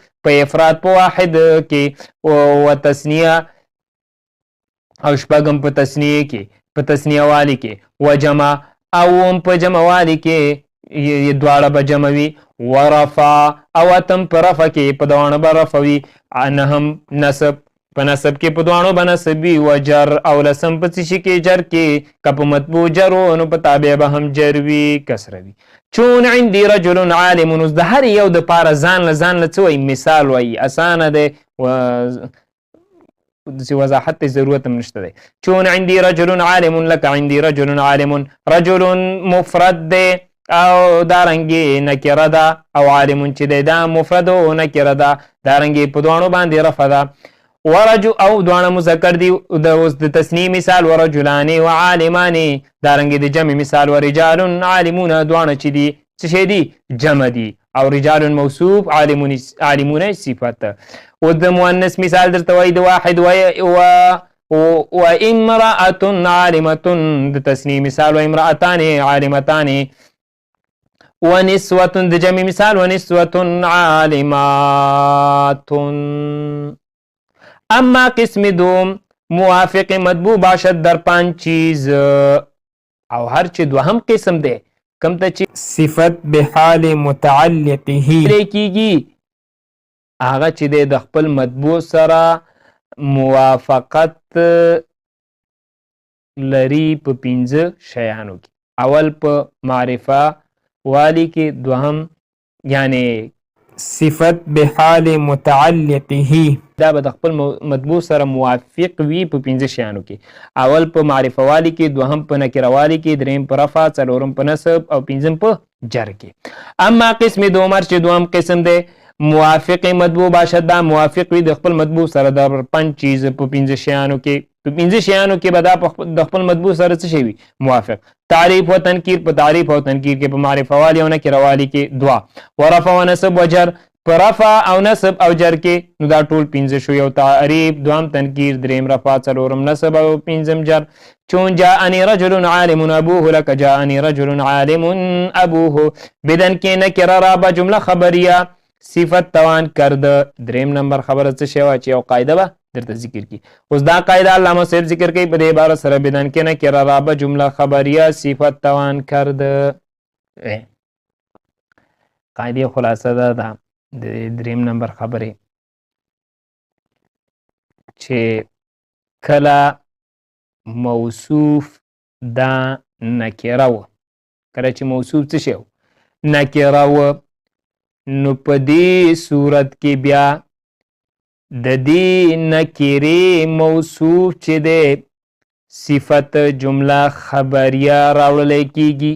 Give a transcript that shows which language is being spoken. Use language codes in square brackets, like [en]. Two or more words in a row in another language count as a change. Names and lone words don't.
[ps] په افراد په واحد کې و تثنیه او شپږم په تثنیه کې په تثنیه والی کې و جمع او په جمع والی کې دواړه به جمع وي. ورفع او اتم په رفع کې په دواړه به رفع وي. نهم نصب په نصب کې په دواړو به نصب وي. و جر او لسم په څه شي کې جر کې که په مطبوع جر و نو په تابع به هم جر وي کسره وي. [ar] چون عندي رجل عالم، [ps] اوس د هر یو دپاره ځان له څه وایي؟ مثال وایي. اسانه دی، داسې وضاحت ته ضرورت هم نشته دی. [ar] چون عندي رجل عالم لك عندي رجل عالم. [ps] رجل مفرد دی او دارنګې نکره ده، او عالم چې دی دا مفرد او نکره ده، دارنګې په دواړو باندې رفع ده. ورجو او دواړه مذکر دي. اوس د تثنیې مثال [ar] ورجلان وعالمان، [ps] دارنګې د جمع مثال [ar] ورجال عالمون، [ps] دواړه چې دي څه شی دي؟ جمع دي. او رجال موصوف، عالمون صفت. او د مؤنث مثال درته وایي د واحد و [ar] امرأة عالمة، [ps] د تثنیې مثال و [ar] امرأتان عالمتان. [ps] ونسوة د جمع مثال [ar] ونسوة عالمات. [fa] اما قسم دوم موافق مطبوع باشد در 5 چیز، [ps] او هر چې دوهم قسم دی کم ته چې صفت بحال متعلقه کیږي، هغه چې دی د خپل مطبوع سره موافقت لري په 5 شیانو کې. اول په معرفه والی کې، دوهم یعنی صفت بحال متعلقه دا به د خپل مطبوع سره موافق وي په 5 شیانو کې. اول په معرفه والی کې، دوهم په نکره والی کې، دریم په رفع، څلورم په نصب او پنځم په جر کې. [fa] اما قسم دوم [ps] چې دوم قسم دی [fa] موافق مطبوع باشد، [ps] دا موافق وي د خپل مطبوع سره د 5 چیز په 5 شیانو کې. په 5 شیانو کې به دا د خپل مطبوع سره څه شي وي؟ موافق. تعریف و تنکیر په تعریف او تنکیر کې، په معرفه والی او نکره والی کې 2. ورفع و نصب و جر په رفع او نصب او جر کې، نو دا ټول 5 شو. یو تعریف، دوم تنکیر، دریم رفع، څلورم نصب او پنځم جر. [ar] چون جاءني رجل عالم ابوه لك جاءني رجل عالم ابوه. [fa] بدن کې نکره را به جمله خبریه صفت توان کرد. [ps] دریم نمبر خبره څه شی وه چې یو قاعده به درته ذکر کی. اوس دا قاعده علامه صاحب ذکر کوي په دې عبارت سره [fa] بدن کې نکره را به جمله خبریه صفت توان کرد. [ps] قاعده خلاصه ده د دریم نمبر خبرې چې کله موصوف دا نکره و، کله چې موصوف څه شی و؟ نکره و، نو په دې صورت کې بیا د دې نکرې موصوف چې دی صفت جمله خبریه راوړلی کېږي.